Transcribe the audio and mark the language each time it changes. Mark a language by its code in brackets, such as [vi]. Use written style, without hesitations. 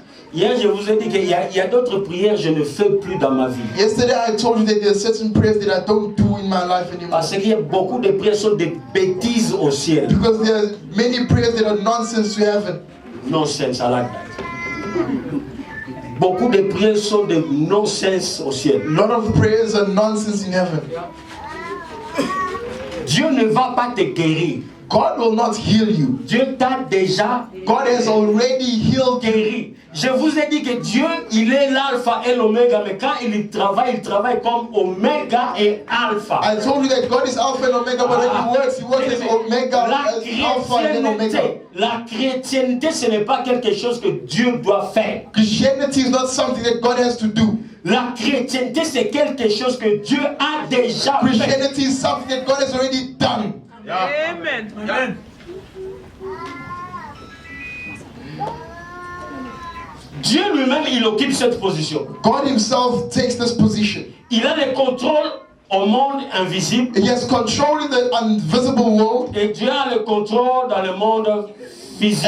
[fr] Hier, je vous ai dit qu'il y a d'autres prières que je ne fais plus dans ma vie. [en] Yesterday I told you that there are certain prayers that I don't do in my life anymore. [fr] Parce qu'il y a beaucoup de prières qui sont des bêtises au ciel. [en] Because there are many prayers that are nonsense to heaven. Nonsense, I like that. [fr] Beaucoup de prières sont des [en] nonsense [fr] au ciel. [en] A lot of prayers are nonsense in heaven. [fr] Dieu ne va pas te guérir. [en] God will not heal you. [fr] Dieu t'a déjà [en] God has already healed you. [fr] guéri. Je vous ai dit que Dieu, il est l'alpha et l'oméga, mais quand il travaille comme oméga et alpha. [en] I told you that God is Alpha and Omega, but when he works as Omega, as Alpha and Omega. [fr] La chrétienté, ce n'est pas quelque chose que Dieu doit faire. [en] Christianity is not something that God has to do. [fr] La chrétienté, c'est quelque chose que Dieu a déjà fait. [en] Christianity is something that God has already done. Amen. Amen. [fr] Dieu lui-même, il occupe cette position. [en] God himself takes this position. [fr] Il a le contrôle au monde invisible. [en] He has control in the invisible world, [fr] Et Dieu a le contrôle dans le monde physique.